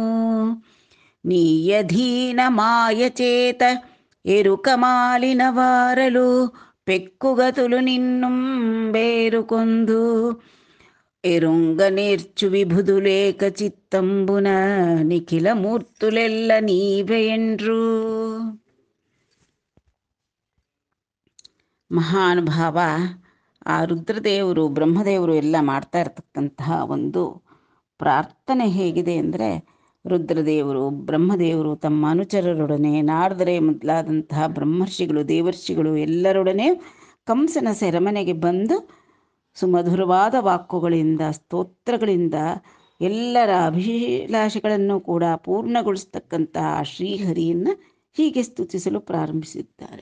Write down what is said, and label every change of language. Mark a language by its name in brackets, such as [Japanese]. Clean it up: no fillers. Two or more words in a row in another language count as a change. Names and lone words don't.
[Telugu] నీయధీన మాయచేత ఎరుకమాలిన వారలు పెక్కుగతులు నిన్నుం బేరుకొందు. ఎరుంగ నేర్చు విభుదులేక చిత్తంబున నిఖిల మూర్తులెల్ల నీవెయండ్రు. [Kannada] ಮಹಾನುಭಾವ, ಆ ರುದ್ರದೇವರು ಬ್ರಹ್ಮದೇವರು ಎಲ್ಲ ಮಾಡ್ತಾ ಇರ್ತಕ್ಕಂತಹ ಒಂದು ಪ್ರಾರ್ಥನೆ ಹೇಗಿದೆ ಅಂದರೆ, ರುದ್ರದೇವರು ಬ್ರಹ್ಮದೇವರು ತಮ್ಮ ಅನುಚರರೊಡನೆ, ನಾರದರೆ ಮೊದಲಾದಂತಹ ಬ್ರಹ್ಮರ್ಷಿಗಳು ದೇವರ್ಷಿಗಳು ಎಲ್ಲರೊಡನೆ ಕಂಸನ ಸೆರೆಮನೆಗೆ ಬಂದು ಸುಮಧುರವಾದ ವಾಕ್ಕುಗಳಿಂದ ಸ್ತೋತ್ರಗಳಿಂದ ಎಲ್ಲರ ಅಭಿಲಾಷೆಗಳನ್ನು ಕೂಡ ಪೂರ್ಣಗೊಳಿಸ್ತಕ್ಕಂತಹ ಶ್ರೀಹರಿಯನ್ನು ಹೀಗೆ ಸ್ತುತಿಸಲು ಪ್ರಾರಂಭಿಸಿದ್ದಾರೆ.